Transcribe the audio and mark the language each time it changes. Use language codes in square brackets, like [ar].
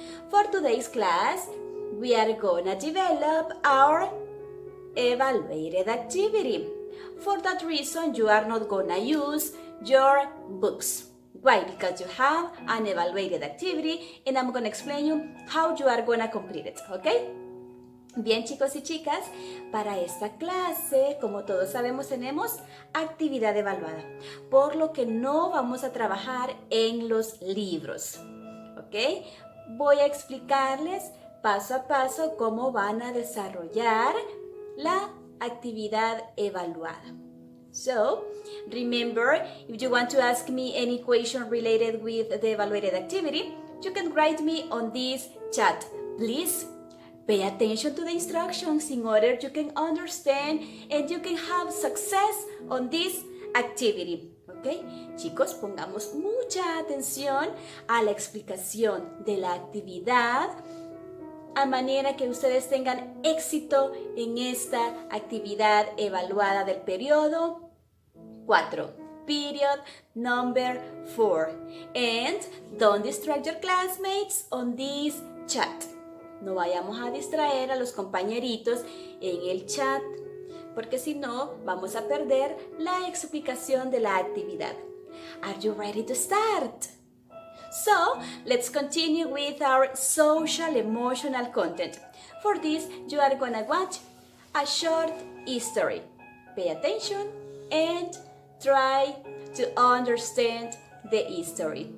[en] For today's class, we are gonna develop our evaluated activity. For that reason, you are not gonna use your books. Why? Because you have an evaluated activity and I'm gonna explain you how you are gonna complete it, okay? [es] Bien, chicos y chicas, para esta clase, como todos sabemos, tenemos actividad evaluada, por lo que no vamos a trabajar en los libros, ¿ok? Voy a explicarles paso a paso cómo van a desarrollar la actividad evaluada. [en] So, remember, if you want to ask me any question related with the evaluated activity, you can write me on this chat. Please pay attention to the instructions in order you can understand and you can have success on this activity. [es] ¿Ok? Chicos, pongamos mucha atención a la explicación de la actividad a manera que ustedes tengan éxito en esta actividad evaluada del periodo 4. [en] Period number 4. And don't distract your classmates on this chat. [es] No vayamos a distraer a los compañeritos en el chat, porque si no, vamos a perder la explicación de la actividad. [en] Are you ready to start? So, let's continue with our social emotional content. For this, you are gonna watch a short history. Pay attention and try to understand the history.